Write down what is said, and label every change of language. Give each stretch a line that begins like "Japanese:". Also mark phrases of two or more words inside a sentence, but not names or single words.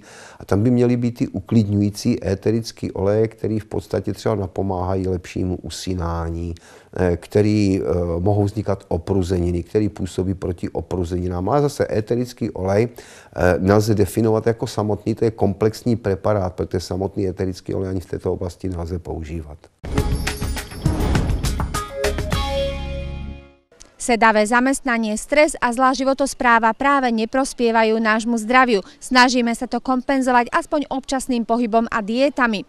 Czech: A tam by měly být ty uklidňující éterické oleje, které v podstatě třeba napomáhají lepšímu usínání, který mohou vznikat opruzeniny, který působí proti opruzeninám. Ale zase éterický olej nelze definovat jako samotný, to je komplexní preparát, protože samotný éterický olej ani v této oblasti nelze používat.
Slovak: Sedavé zamestnanie, stres a zlá životospráva práve neprospievajú nášmu zdraviu. Snažíme sa to kompenzovať aspoň občasným pohybom a diétami.